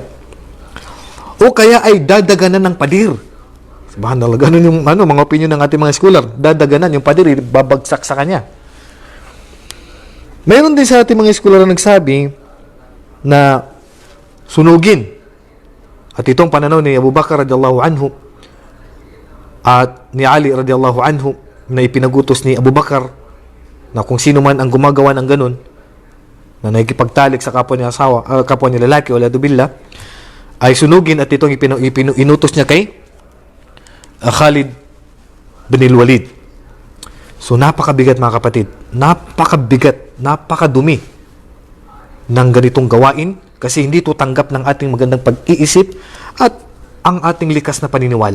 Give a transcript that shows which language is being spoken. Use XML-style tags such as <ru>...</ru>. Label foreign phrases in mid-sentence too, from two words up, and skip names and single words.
<tl>O kaya ay dadaganan ng padir. Subhanallah, ganun yung mga opinion ng ating mga scholar. Dadaganan yung padir, babagsak sa kanya. Mayroon din sa ating mga scholar na nagsabi na sunugin. At itong pananaw ni Abu Bakar</tl> <ar>رضي الله عنه</ar> <tl>at ni Ali</tl> <ar>رضي الله عنه</ar> <tl>na ipinagutos ni Abu Bakar na kung sino man ang gumagawa ng ganun, na nakikipagtalik sa kapwa niya kapwa niya lalaki,</tl> <ar>والعياذ بالله,</ar> <tl>ay sunugin at itong inutos niya kay Khalid bin Walid. So napakabigat mga kapatid, napakabigat, napakadumi ng ganitong gawain kasi hindi ito tanggap ng ating magandang pag-iisip at ang ating likas na paniniwala.</tl>